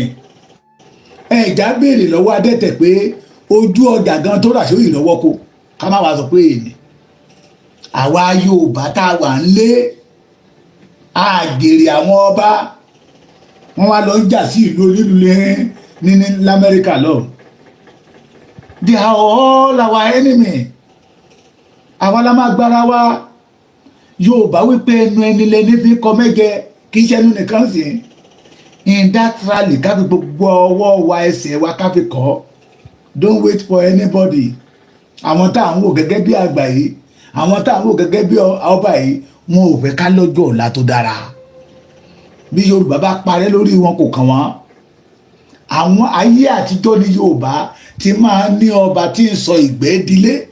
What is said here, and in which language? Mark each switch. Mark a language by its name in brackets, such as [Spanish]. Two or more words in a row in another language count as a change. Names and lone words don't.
[Yoruba] Ẹ̀já béèrè lọ́wọ́ adẹ́tẹ̀ pé ojú ọjà gan tó rà sóyè lọ́wọ́ kó ká má wàá sọ pé èyí. Àwa Yorùbá tá a wà ń lé àgèrè àwọn ọba, wọ́n wá lọ ń jà sí ìlú onílùú ní l'Amẹ́ríkà lọ. [English] They are all our enemy. [Yoruba] Àwa la máa gbára wa. Yorùbá wípé ẹnu ẹni lẹni fi kọ mẹ́jẹ, kì í ṣe ẹnu nìkan sí. [English] In that rally [Yoruba] ká fi gbogbo ọwọ́ wa ẹsẹ̀ wa ká fi kọ́. [English] Don't wait for anybody. [Yoruba] Àwọn tá à ń wò gẹ́gẹ́ bí àgbà yìí, àwọn tá à ń wò gẹ́gẹ́ bí ọba yìí, wọn ò fẹ́ ká lọ́jọ́ ọ̀la tó dára. Bí Yorùbá bá parẹ́ lórí wọn kò kàn wọ́n. Àwọn ayé àtijọ́ ní Yorùbá ti máa ní ọba tí ń sọ ìgbẹ́ dilé.